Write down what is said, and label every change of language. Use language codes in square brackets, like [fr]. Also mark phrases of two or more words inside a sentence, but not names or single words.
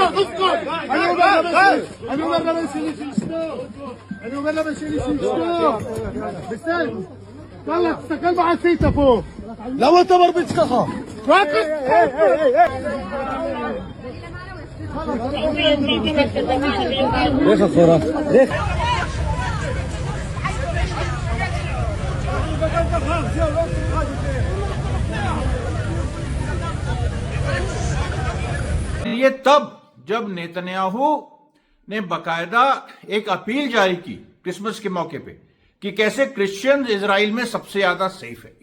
[he] תפקוד! אני אומר לבן שלי שישתוק. בסדר. יאללה, תסתכל מה עשית פה. למה אתה מרביץ ככה? לך אחורה. [hi] ये तब जब नेतन्याहू ने बकायदा एक अपील जारी की क्रिसमस के मौके पे कि कैसे क्रिश्चियन इजराइल में सबसे ज्यादा सेफ है।